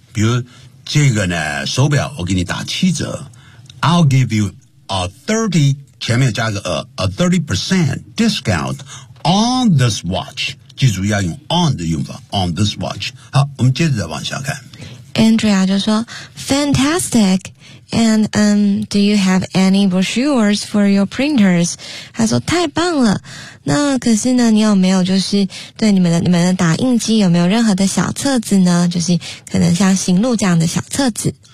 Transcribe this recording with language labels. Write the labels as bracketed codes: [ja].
[zh] 比如这个呢手表我给你打七折。 [en] I'll give you a 30, [zh] 前面加个 [en] a 30% discount on this watch. [zh] 记住要用 on 的用法 ,on this watch. 好我们接着再往下看。 Andrea 就说 ,fantastic! [en] And, do you have any brochures for your printers? [zh] 他说太棒了。那可是呢你有没有就是对你们的打印机有没有任何的小册子呢就是可能像行路这样的小册子。